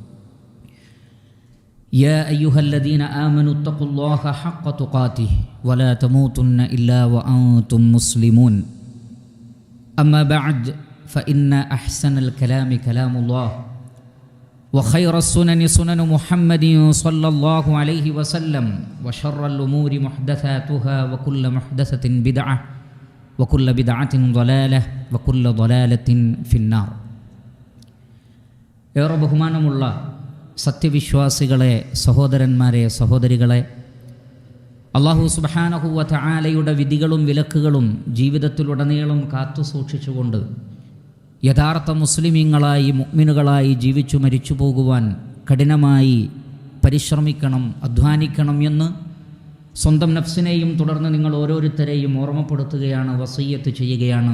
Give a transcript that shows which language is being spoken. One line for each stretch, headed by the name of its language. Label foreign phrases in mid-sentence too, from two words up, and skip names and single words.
Arabic: يا أيها الذين آمنوا اتقوا الله حق تقاته ولا تموتن إلا وأنتم مسلمون أما بعد فإن أحسن الكلام كلام الله وخير السنن سنن محمد صلى الله عليه وسلم وشر الأمور محدثاتها وكل محدثة بدعة وكل بدعة ضلالة وكل ضلالة في النار.
Malayalam: ഏറെ ബഹുമാനമുള്ള സത്യവിശ്വാസികളെ, സഹോദരന്മാരെ, സഹോദരികളെ,
Arabic: الله سبحانه وتعالى
Malayalam: വിധികളും വിലക്കുകളും ജീവിതത്തിലുടനീളം കാത്തു സൂക്ഷിച്ചുകൊണ്ട് യഥാർത്ഥ മുസ്ലിമീങ്ങളായി, മുഅ്മിനുകളായി ജീവിച്ചു മരിച്ചു പോകുവാൻ കഠിനമായി പരിശ്രമിക്കണം, അധ്വാനിക്കണം എന്ന് സ്വന്തം നഫ്സിനെയും തുടർന്ന് നിങ്ങൾ ഓരോരുത്തരെയും ഓർമ്മപ്പെടുത്തുകയാണ്, വസിയ്യത്ത് ചെയ്യുകയാണ്.